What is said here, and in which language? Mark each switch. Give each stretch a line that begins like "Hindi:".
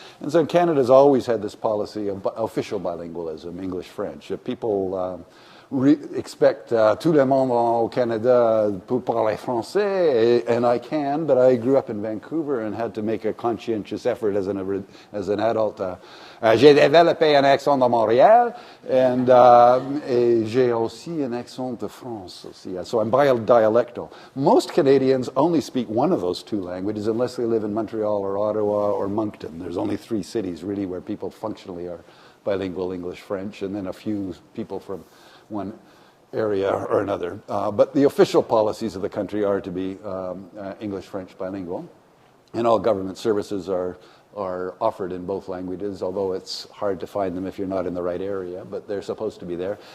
English: And so Canada's always had this policy of official bilingualism, English-French. People expect
French: tout le monde au Canada pour parler français,
English: and I can, but I grew up in Vancouver and had to make a conscientious effort as an adult.
French: J'ai développé un accent de Montréal, and j'ai aussi un accent de France.
English: So I'm bidialectal. Most Canadians only speak one of those 2 languages unless they live in Montreal or Ottawa or Moncton. There's only 3 cities really where people functionally are bilingual English-French, and then a few people from one area or another. But the official policies of the country are to be English-French bilingual, and all government services are offered in both languages, although it's hard to find them if you're not in the right area, but they're supposed to be there.